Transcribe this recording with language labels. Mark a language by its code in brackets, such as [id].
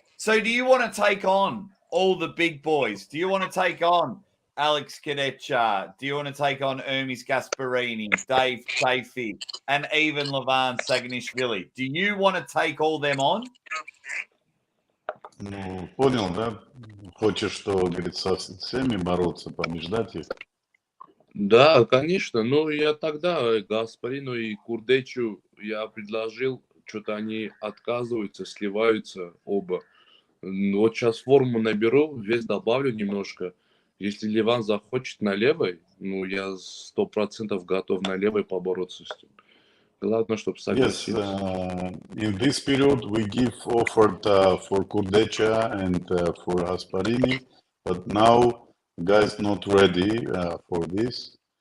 [en] So do you want to take on all the big boys? Do you want to take on Alex Kadecha? Do you want to take on Ermis Gasparini, Dave Chafee, and even Levan Saganishvili? Do you want to take all them on? [ru] Ну, понял, да? Хочешь, что, говорит, со всеми бороться, побеждать их? Да, конечно. Я тогда Гаспарину и Курдечу я предложил, что-то они отказываются, сливаются оба. Вот сейчас форму наберу, вес добавлю немножко. Если Ливан захочет на левой, я 100% готов на левой побороться с ним. Главное, чтобы [en] Yes, [ru] согласился. [en] in this period we give offered for Kurdecha and for Gasparini, but now guys not ready for this.